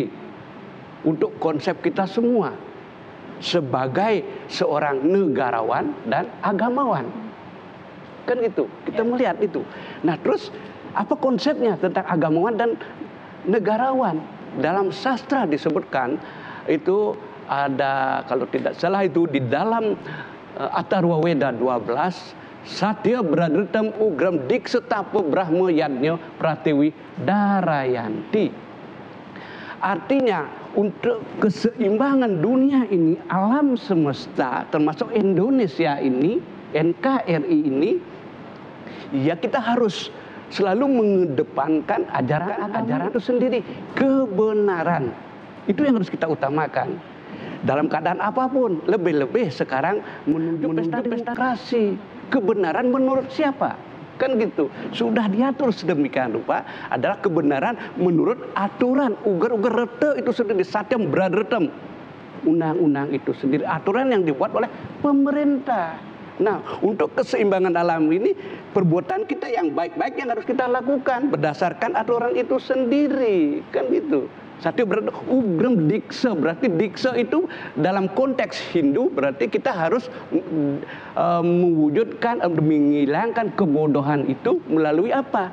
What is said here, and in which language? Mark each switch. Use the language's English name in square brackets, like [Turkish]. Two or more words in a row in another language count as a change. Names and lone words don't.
[Indonesian] Untuk konsep kita semua sebagai seorang negarawan dan agamawan. Kan itu, kita melihat itu. Nah, terus apa konsepnya tentang agamawan dan negarawan? Dalam sastra disebutkan itu ada, kalau tidak salah itu di dalam Atharva Weda 12, [Sanskrit] Satya Bradritam Ugram Diksetapo Brahma Yadnya Pratiwi Darayanti. [Indonesian] Artinya untuk keseimbangan dunia ini, alam semesta termasuk Indonesia ini, NKRI ini, ya kita harus selalu mengedepankan ajaran itu sendiri, kebenaran. Itu yang harus kita utamakan. Dalam keadaan apapun, lebih-lebih sekarang menuju pesta demokrasi. Kebenaran menurut siapa? kan gitu. Sudah diatur sedemikian rupa adalah kebenaran menurut aturan ugar-ugar rete itu sendiri, [Sanskrit] satyam bradretem. [Indonesian] Undang-undang itu sendiri, aturan yang dibuat oleh pemerintah. Nah, untuk keseimbangan alam ini, perbuatan kita yang baik-baik yang harus kita lakukan berdasarkan aturan itu sendiri, kan gitu. Satu berarti [Sanskrit] ugram diksa, [Indonesian] berarti diksa itu dalam konteks Hindu berarti kita harus mewujudkan, menghilangkan kebodohan itu melalui apa?